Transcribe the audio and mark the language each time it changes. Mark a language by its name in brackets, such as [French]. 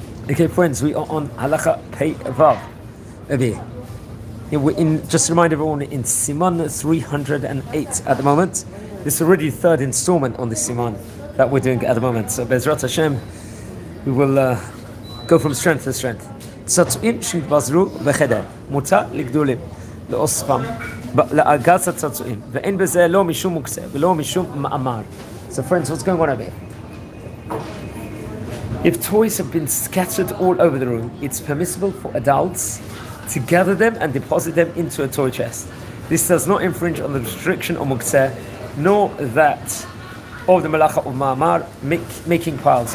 [English] Okay, friends, we are on Halacha Pei Vav over here. Just to remind everyone, in Siman 308 at the moment. This is already the third installment on this Siman that we're doing at the moment. So Bezrat Hashem, we will go from strength to strength. [Hebrew] צעצועים שהתבזרו בחדר, מותר לגדולים, לאוספם, לארגז הצעצועים, ואין בזה לא משום מוקצה ולא משום מאמר. [English] So friends, what's going on over here? If toys have been scattered all over the room, it's permissible for adults to gather them and deposit them into a toy chest. This does not infringe on the restriction of muktzeh, nor that of the malacha of ma'amar, making piles.